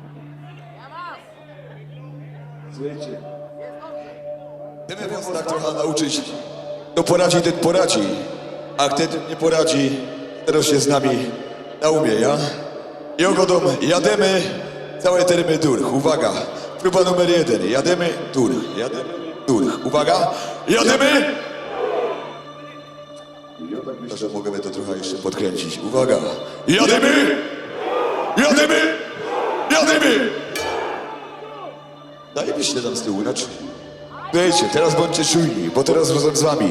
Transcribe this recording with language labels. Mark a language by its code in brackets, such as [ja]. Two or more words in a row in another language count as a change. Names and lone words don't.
[pl] Słuchajcie. Chcemy was tak trochę nauczyć. Kto poradzi, ten poradzi. A kto nie poradzi, teraz się z nami naumie, ja? Jogodą jademy całe termy durch. Uwaga, próba numer 1. Jademy durch. Jademy durch. Uwaga, jademy! Może możemy to trochę jeszcze podkręcić. Uwaga, jademy! Jademy! Jademy! Zajebiście tam z tyłu, znaczy. Wiecie, teraz bądźcie czujni, bo teraz razem z wami.